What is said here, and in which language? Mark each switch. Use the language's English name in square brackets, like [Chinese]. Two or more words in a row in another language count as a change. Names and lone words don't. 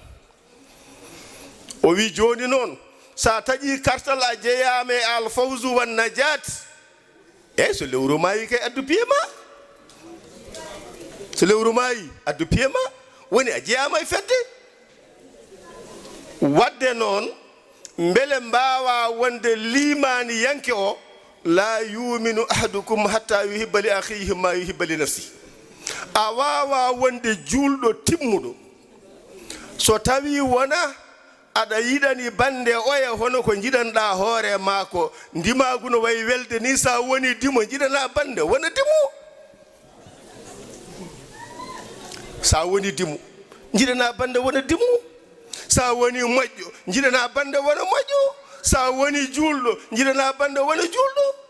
[Fula] o wi joni noon sa taƴi kartal a jeeyama e [Arabic] الفوز والنجاة [Fula] eyyi so lewru mayi kay addu piyema so lewru mayi addu piyema woni a jeeyama e fedde wadde noon beele mbawa wonde limani yanke o [Arabic] لا يؤمن أحدكم حتى يحب لأخيه ما يحب لنفسه [Fula] a wawa wonde julɗo timmuɗo so tawi wona aɗa yiɗani bande oya hono ko jiɗanɗa hoore ma ko ndimagu no wayi welde ni sa woni dimo jiɗana bande wona dimo sa woni dimo jiɗana bande wona dimo sa woni moƴƴo jiɗana bande wona moƴƴo sa woni julɗo jiɗana bande wona julɗo